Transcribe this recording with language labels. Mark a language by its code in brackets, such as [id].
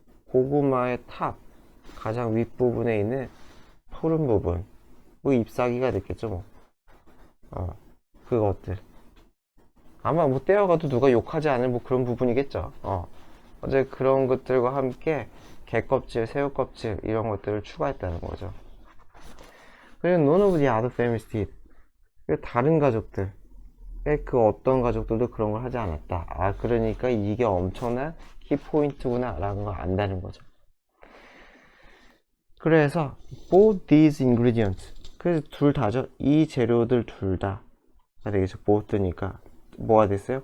[ko] 고구마의 탑 가장 윗부분에 있는 푸른 부분 뭐 잎사귀가 됐겠죠 뭐. 그것들 아마 뭐 떼어가도 누가 욕하지 않을 뭐 그런 부분이겠죠. 어제 그런 것들과 함께 게껍질, 새우껍질 이런 것들을 추가했다는 거죠. 그리고 [en] none of the other families did. [ko] 다른 가족들 그 어떤 가족들도 그런 걸 하지 않았다. 그러니까 이게 엄청난 키포인트구나 라는 걸 안다는 거죠. 그래서 [en] both these ingredients [ko] 그래서 둘 다죠. 이 재료들 둘 다가 되겠죠. both니까 뭐가 됐어요?